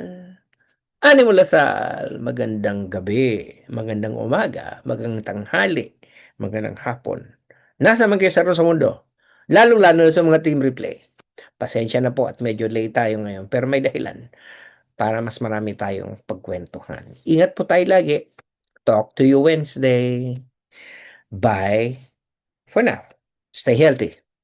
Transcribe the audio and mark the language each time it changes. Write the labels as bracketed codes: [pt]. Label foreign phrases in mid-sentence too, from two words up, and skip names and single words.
[tl] Ani mula sa magandang gabi, magandang umaga, magandang tanghali, magandang hapon. Nasa man kayo sa mundo, lalong-lalo na sa mga team replay. Pasensya na po at medyo late tayo ngayon, pero may dahilan para mas marami tayong pagkwentuhan. Ingat po tayo lagi. [en] Talk to you Wednesday. Bye for now. Stay healthy.